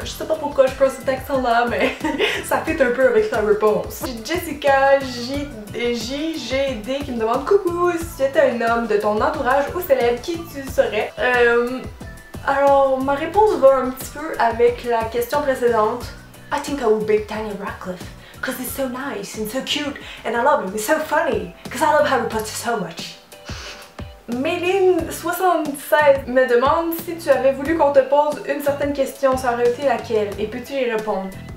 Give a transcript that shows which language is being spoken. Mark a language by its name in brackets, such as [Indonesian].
[French] Je sais pas pourquoi je prends cet accent là mais ça fit un peu avec la réponse. J'ai Jessica JGD qui me demande coucou, si tu étais un homme de ton entourage ou célèbre, qui tu serais? Alors ma réponse va un petit peu avec la question précédente. [English] I think I would be Daniel Radcliffe because he's so nice and so cute and I love him, he's so funny because I love Harry Potter so much. [French] Méline76 me demande si tu avais voulu qu'on te pose une certaine question, ça aurait été laquelle et peux-tu y répondre?